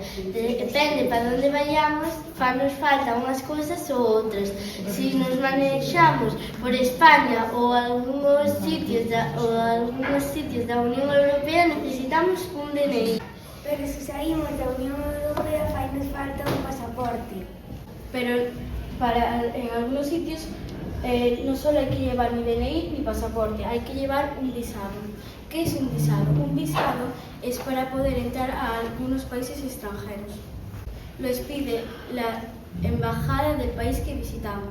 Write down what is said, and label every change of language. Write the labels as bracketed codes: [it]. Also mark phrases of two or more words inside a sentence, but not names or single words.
[gl] Depende para onde vayamos, nos faltan unhas cousas ou outras. Se nos manexamos por España ou algúns sitios da Unión Europea, necesitamos un DNI. Pero se saímos da Unión Europea, fainos falta un pasaporte. [es] Pero en algunos sitios no solo hay que llevar ni DNI ni pasaporte, hay que llevar un visado. ¿Qué es un visado? Un visado es para poder entrar a algunos países extranjeros. Lo expide la embajada del país que visitamos.